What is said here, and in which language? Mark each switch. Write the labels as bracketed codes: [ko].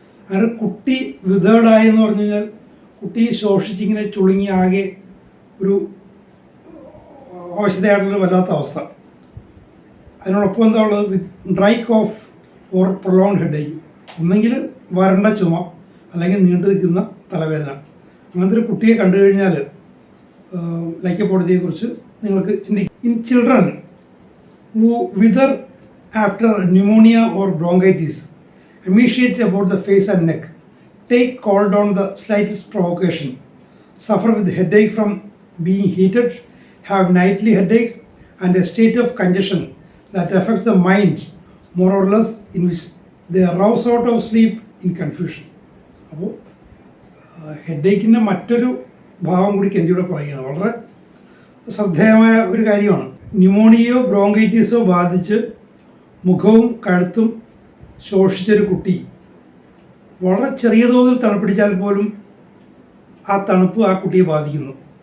[ml] അങ്ങനെ കുട്ടി വിതേർഡായി എന്ന് പറഞ്ഞു കഴിഞ്ഞാൽ കുട്ടി ശോഷിച്ചിങ്ങനെ ചുളുങ്ങി ആകെ ഒരു അവശതയായിട്ടുള്ള വല്ലാത്ത അവസ്ഥ. അതിനോടൊപ്പം എന്താ ഉള്ളത്? [en] with dry cough or prolonged headache, [ml] ഒന്നെങ്കിൽ വരണ്ട ചുമ അല്ലെങ്കിൽ നീണ്ടു നിൽക്കുന്ന തലവേദന. അങ്ങനത്തെ ഒരു കുട്ടിയെ കണ്ടു കഴിഞ്ഞാൽ ലൈക്കോപോഡിയയെക്കുറിച്ച് നിങ്ങൾക്ക് ചിന്തിക്കാം. [en] In children who wither after pneumonia or bronchitis, emaciate about the face and neck, take cold on the slightest provocation, suffer with headache from being heated, have nightly headaches and a state of congestion that affects the mind more or less, in which they rouse out of sleep in confusion. [ml] അപ്പോൾ ഹെഡേക്കിൻ്റെ മറ്റൊരു ഭാവം കൂടി കെൻഡിയുടെ പറയുകയാണ്. വളരെ ശ്രദ്ധേയമായ ഒരു കാര്യമാണ്. ന്യൂമോണിയയോ ബ്രോങ്കൈറ്റിസോ ബാധിച്ച് മുഖവും കഴുത്തും ശോഷിച്ചൊരു കുട്ടി വളരെ ചെറിയ തോതിൽ തണുപ്പിടിച്ചാൽ പോലും ആ തണുപ്പ് ആ കുട്ടിയെ ബാധിക്കുന്നു.